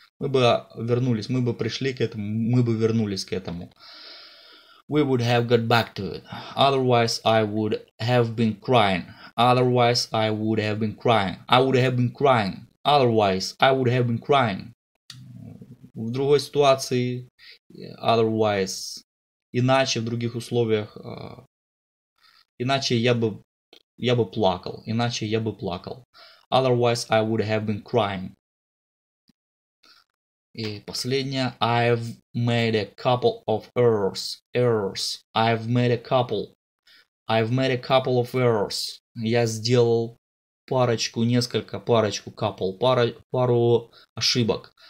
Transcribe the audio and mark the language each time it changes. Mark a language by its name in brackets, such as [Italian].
[Russian] Мы бы вернулись. Мы бы пришли к этому. Мы бы вернулись к этому. [English] We would have got back to it. Otherwise, I would have been crying. Otherwise, I would have been crying. I would have been crying. Otherwise, I would have been crying. [Russian] В другой ситуации, otherwise, иначе, в других условиях, иначе я бы плакал. Иначе я бы плакал. [English] Otherwise, I would have been crying. [Russian] И последнее. [English] I've made a couple of errors. I've made a couple of errors. [Russian] Я сделал пару ошибок.